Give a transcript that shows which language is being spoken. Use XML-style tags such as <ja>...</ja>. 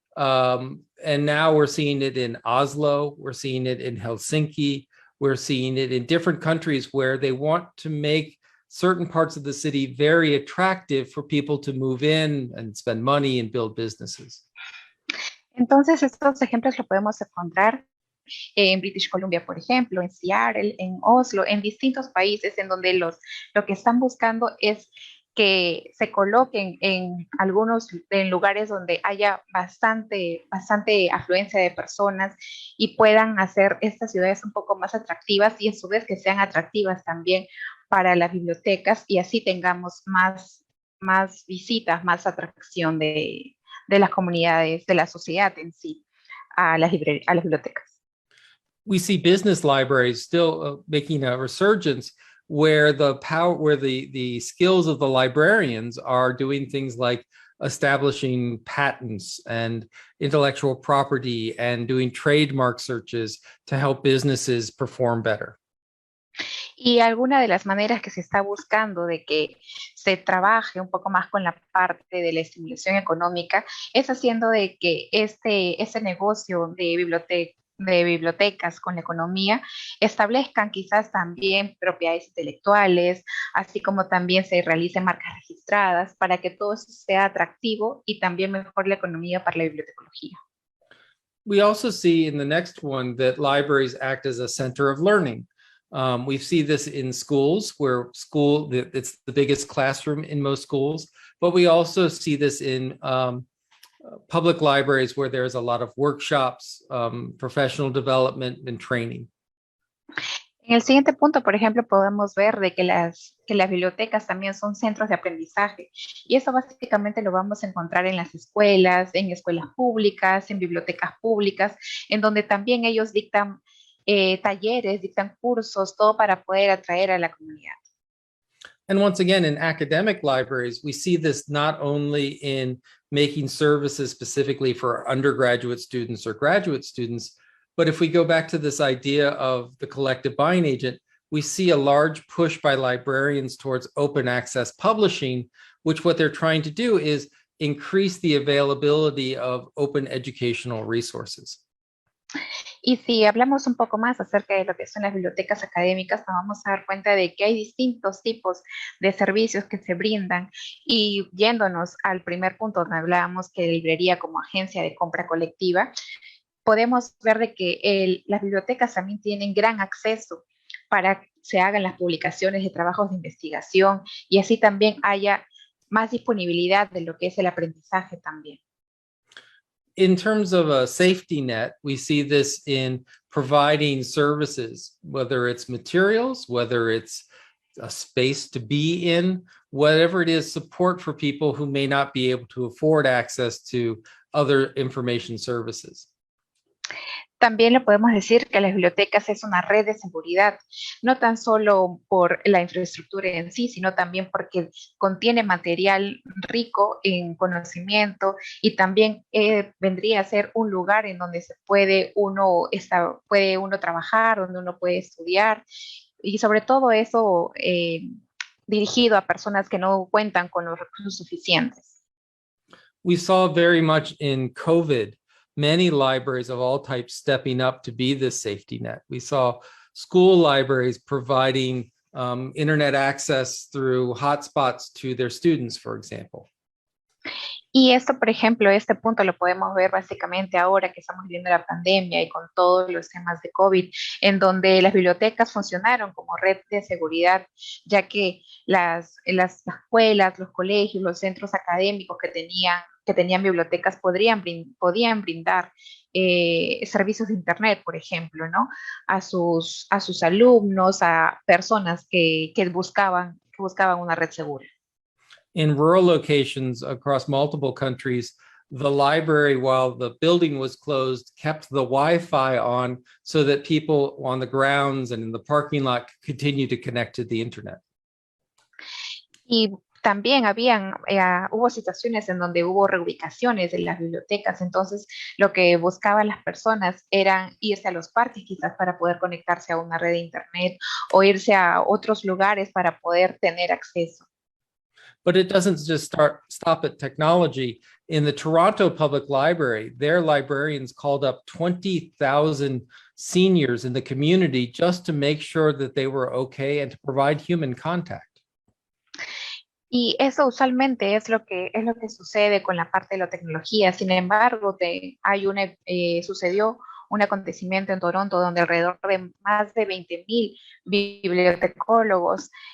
<en>And now we're seeing it in Oslo, we're seeing it in Helsinki, we're seeing it in different countries where they want to make certain parts of the city very attractive for people to move in and spend money and build businesses.</en> <es>Entonces, estos ejemplos lo podemos encontrar en British Columbia, por ejemplo, en Seattle, en Oslo, en distintos países en donde lo que están buscando es que se coloquen en en lugares donde haya bastante afluencia de personas y puedan hacer estas ciudades un poco más atractivas y a su vez que sean atractivas también para las bibliotecas y así tengamos más visitas, más atracción de las comunidades, de la sociedad en sí, a a las bibliotecas.</es> <en>We see business libraries still making a resurgence where the skills of the librarians are doing things like establishing patents and intellectual property and doing trademark searches to help businesses perform better.</en> <es>Y alguna de las maneras que se está buscando de que se trabaje un poco más con la parte de la estimulación económica es haciendo de que este negocio de bibliotecas con la economía establezcan quizás también propiedades intelectuales, así como también se realicen marcas registradas para que todo eso sea atractivo y también mejore la economía para la bibliotecología.</es> <en>We also see in the next one that libraries act as a center of learning. We see this in schools where it's the biggest classroom in most schools, but we also see this in public libraries where there's a lot of workshops, professional development and training.</en> <es>En el siguiente punto, por ejemplo, podemos ver de que las bibliotecas también son centros de aprendizaje y eso básicamente lo vamos a encontrar en las escuelas, en escuelas públicas, en bibliotecas públicas, en donde también ellos dictan talleres, dictan cursos, todo para poder atraer a la comunidad.</es> <en>And once again, in academic libraries, we see this not only in making services specifically for undergraduate students or graduate students, but if we go back to this idea of the collective buying agent, we see a large push by librarians towards open access publishing, which what they're trying to do is increase the availability of open educational resources.</en> <es>Y si hablamos un poco más acerca de lo que son las bibliotecas académicas, nos vamos a dar cuenta de que hay distintos tipos de servicios que se brindan. Y yéndonos al primer punto donde hablábamos que librería como agencia de compra colectiva, podemos ver de que las bibliotecas también tienen gran acceso para que se hagan las publicaciones de trabajos de investigación y así también haya más disponibilidad de lo que es el aprendizaje también.</es> <en>In terms of a safety net, we see this in providing services, whether it's materials, whether it's a space to be in, whatever it is, support for people who may not be able to afford access to other information services.</en> <es>También le podemos decir que las bibliotecas es una red de seguridad, no tan solo por la infraestructura en sí, sino también porque contiene material rico en conocimiento y también vendría a ser un lugar en donde puede uno trabajar, donde uno puede estudiar y sobre todo eso dirigido a personas que no cuentan con los recursos suficientes.</es> <en>We saw very much in COVID many libraries of all types stepping up to be this safety net. We saw school libraries providing internet access through hotspots to their students, for example.</en> <es>Y esto, por ejemplo, este punto lo podemos ver básicamente ahora que estamos viviendo la pandemia y con todos los temas de COVID, en donde las bibliotecas funcionaron como red de seguridad, ya que las escuelas, los colegios, los centros académicos que tenían bibliotecas podían brindar servicios de internet, por ejemplo, ¿no? A sus alumnos, a personas que buscaban una red segura.</es> <en>In rural locations across multiple countries, the library, while the building was closed, kept the Wi-Fi on so that people on the grounds and in the parking lot could continue to connect to the internet.</en> <es>Y también hubo situaciones en donde hubo reubicaciones de las bibliotecas, entonces lo que buscaban las personas eran irse a los parques quizás para poder conectarse a una red de internet o irse a otros lugares para poder tener acceso.</es> <en>But it doesn't just stop at technology. In the Toronto Public Library, their librarians called up 20,000 seniors in the community just to make sure that they were okay and to provide human contact.</en> <es>Y eso usualmente es lo que sucede con la parte de la tecnología. Sin embargo, sucedió un acontecimiento en Toronto donde alrededor de más de 20,000 bibliotecólogos</es>